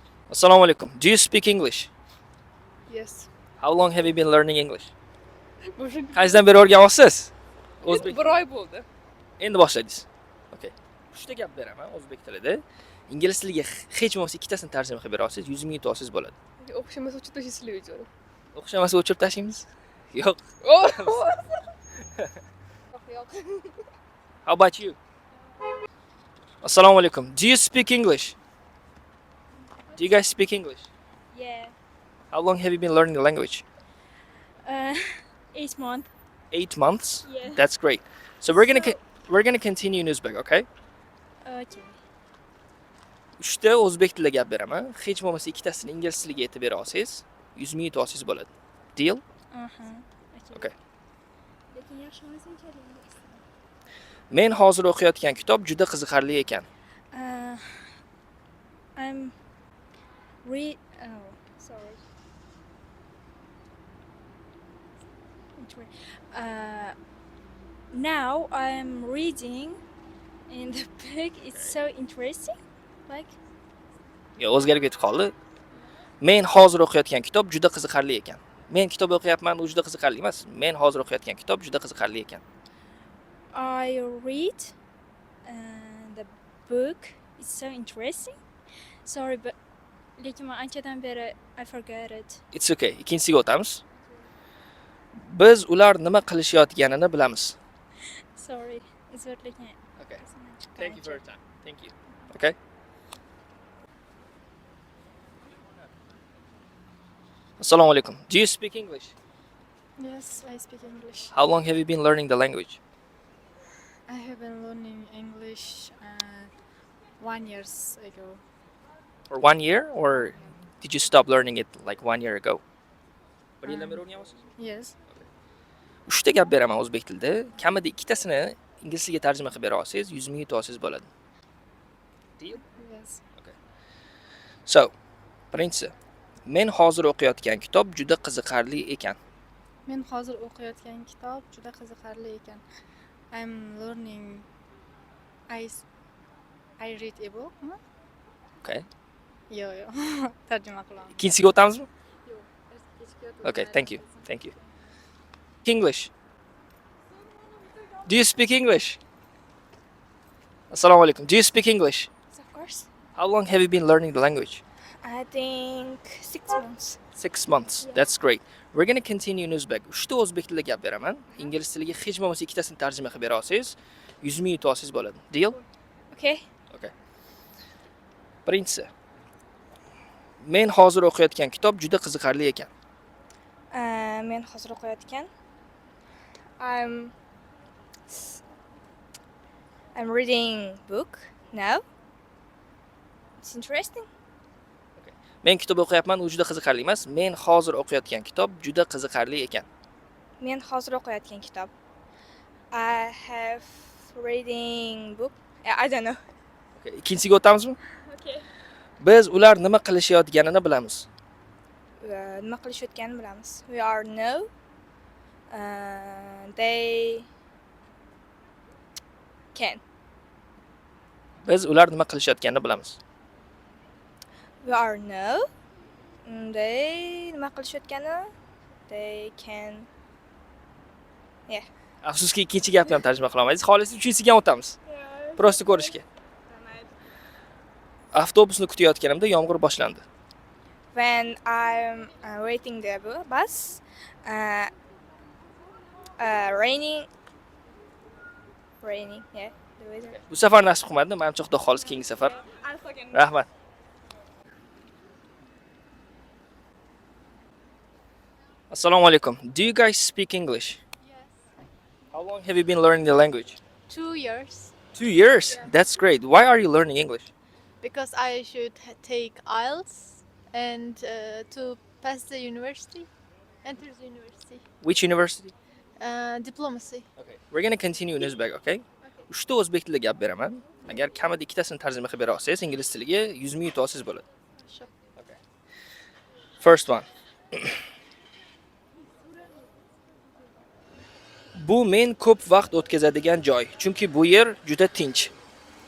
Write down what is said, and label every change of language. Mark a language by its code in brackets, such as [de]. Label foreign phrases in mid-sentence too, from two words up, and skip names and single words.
[uz] Assalomu alaikum. [en] Do you speak English? Yes. How long have you been learning English? [uz] Уже Qaysidan beri o'rganyapsiz? O'zbek. bir oy bo'ldi. Endi boshlaymiz. Okay. Uchta gap beraman o'zbek tilida. Ingliz tiliga hech bo'lmasa ikkitasini tarjima qilib bera olsangiz, 100 ming yutib olsangiz bo'ladi. O'xshamasa o'chib tashlaysizlar videoni. O'xshamasa o'chirib tashlaymiz. Yo'q. Yo'q. [en] How about you? [uz] Assalomu alaikum. [en] Do you speak English? Do you guys speak English? Yeah. How long have you been learning the language? Uh, 8 months. 8 months. Yeah. That's great. So we're gonna continue in Uzbek, okay? Okay. [uz] Uchta o'zbek tilida gap beraman. Hech bo'lmasa ikkitasini ingliz tiliga aytib bera olsangiz, 100 ming yutib olsangiz bo'ladi. [en] Deal? Okay. [uz] Lekin yaxshi emasmi Men hozir o'qiyotgan kitob juda qiziqarli ekan. [en] I'm sorry. Now I'm reading in the book. It's so interesting. Like [uz] Yo, o'zgarib ketib qoldi. Men hozir o'qiyotgan kitob juda qiziqarli ekan. Men kitob o'qiyapman, u juda qiziqarli emas. Men hozir o'qiyotgan kitob juda qiziqarli ekan. [en] I read the book. It's so interesting. Sorry, but [uz] lekin men anchadan beri [en] I forgot it. It's okay. [uz] Ikkinchisiga o'tamiz. Biz ular nima qilishayotganini bilamiz. [en] Sorry. It's not lekin. Okay. Thank you for your time. Thank you. Okay? [uz] Assalomu alaikum. [en] Do you speak English? Yes, I speak English. How long have you been learning the language? I have been learning English 1 year ago. For 1 year, or did you stop learning it like 1 year ago? [uz] Bir yildan beri o'rganyapsiz? [en] Yes. [uz] Uchta gap beraman o'zbek tilida. Kamida ikkitasini ingliz tiliga tarjima qilib bera olsangiz, 100 ming yutib olsangiz bo'ladi. [en] Deal? Yes. So, [uz] birinchisi, men hozir o'qiyotgan kitob juda qiziqarli ekan. Men hozir o'qiyotgan kitob juda qiziqarli ekan. [en] I'm learning I read a book. Okay. [uz] Yo'q. Tarjima qilaman. Ikkinchisiga o'tamizmi? Yo'q. [en] Okay, thank you. Thank you. English. Do you speak English? [uz] Assalomu alaikum. [en] Do you speak English? Of course. How long have you been learning the language? I think 6 months. 6 months. That's great. We're going to continue in Uzbek. [uz] Uchta o'zbek tilida gap beraman. Ingliz tiliga hech bo'lmasa ikkitasini tarjima qilib bera olsangiz, 100 ming yutib olsangiz bo'ladi. [en] Deal? Okay. [uz] Okay. Birinchisi. Men hozir o'qiyotgan kitob juda qiziqarli ekan. Men hozir o'qiyotgan. [en] I'm reading book now. It's interesting. [uz] Men kitob o'qiyapman, u juda qiziqarli emas. Men hozir o'qiyotgan kitob juda qiziqarli ekan. Men hozir o'qiyotgan kitob. [en] I have reading book. I don't know. [uz] Okay, ikkinchisiga o'tamizmi? [en] Okay. [uz] Biz ular nima qilishayotganini bilamiz. Nima qilishayotganini bilamiz. [en] We are know. They can. [uz] Biz ular nima qilishayotganini bilamiz. [en] We are know. They [uz] nima qilishayotgani. [en] They can. Yeah. [uz] Afsuski ikkinchi gapni ham tarjima qila olmaysiz. Xolis uchinchisiga ham o'tamiz. Prosta ko'rishga. Avtobusni kutayotganimda yomg'ir boshlandi. [en] When I'm waiting the bus, raining, yeah, the weather. [uz] Bu safar nasib qilmadi. Menimcha xudo xolis keyingi safar. Rahmat. Assalomu alaikum. [en] Do you guys speak English? Yes. How long have you been learning the language? 2 years. 2 years. That's great. Why are you learning English? Because I should take IELTS and to pass the university, enter the university. Which university? Diplomacy. Okay. We're going to continue in Uzbek, okay? [uz] Uchta o'zbek tilida gap beraman. Agar kamida ikkitasini tarjima qilib bera olsangiz, ingliz tiliga 100 ming yutib olsangiz bo'ladi. [en] Sure. Okay. First one. [uz] Bu men ko'p vaqt o'tkazadigan joy, chunki bu yer juda tinch.